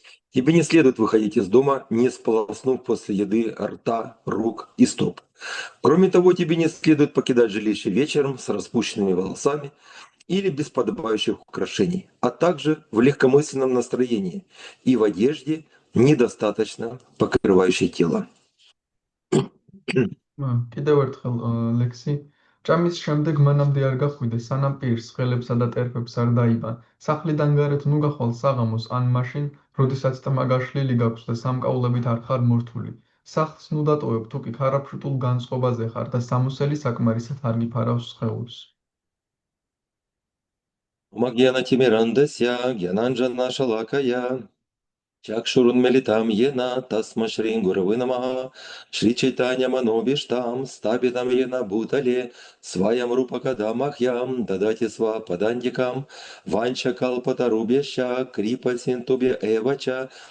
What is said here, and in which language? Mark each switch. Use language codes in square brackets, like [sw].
[ru] Тебе не следует выходить из дома, не сполоснув после еды рта, рук и стоп. Кроме того, тебе не следует покидать жилище вечером с распущенными волосами или без подобающих украшений, а также в легкомысленном настроении и в одежде, недостаточно покрывающей тело. [ka] კიდევ ერთხელ ლექსი. ჭამის შემდეგ მანამდე არ გახვიდე, სანამ პირს, ხელებსა და ტერფებს არ დაიბან. სახლიდან გარეთ ნუ გახვალ საღამოს ან მაშინ, როდესაც თმა გაშლილი გაქვს და სამკაულებით არ ხარ მორთული. სახლს ნუ დატოვებ თუ კი ქარაფშუტულ განწყობაზე ხარ და სამოსელი საკმარისად არ გიფარავს სხეულს. [sa] Магьяна Тимирандася, Гьянанджана Шалакая, Чакшурунмелитам ена тасмашрин гуравынамага, Шри Чайтанья Манобиштам, стапитам ена бутале, Сваям рупакадамахьям, дадати сва падандикам, Ванча калпатарубяща, крипа синтубе эвача,